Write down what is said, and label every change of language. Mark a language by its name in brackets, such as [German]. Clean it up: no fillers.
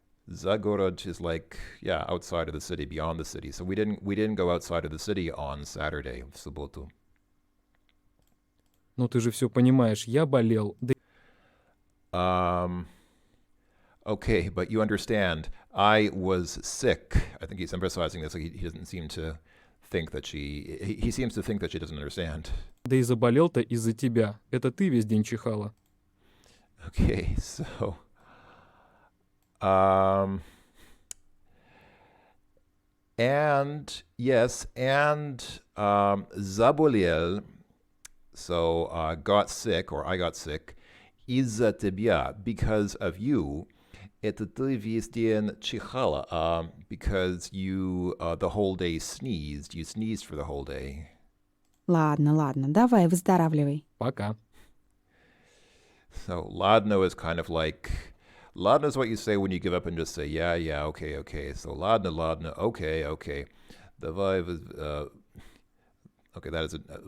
[English] Zagorod is like, yeah, outside of the city, beyond the city. So we didn't go outside of the city on Saturday, [Russian] в субботу. Но ты же все понимаешь, я болел. Да [English] Okay, but you understand, I was sick. I think he's emphasizing this. Like he doesn't seem to think that he seems to think that she doesn't understand. [Russian] да и заболел-то из-за тебя. Это ты весь день чихала. [English] Okay, so, um, and yes, and заболел, so got sick, or I got sick, [Russian] из-за тебя, [English] because of you. [Russian] Это ты весь день чихала, [English] because you the whole day sneezed. You sneezed for the whole day. [Russian] Ладно, ладно, давай, выздоравливай. Пока. [English] So ladno is kind of like, ladno is what you say when you give up and just say, yeah, yeah, okay, okay. So ladno, ladno, okay, okay. Давай, okay, that is it.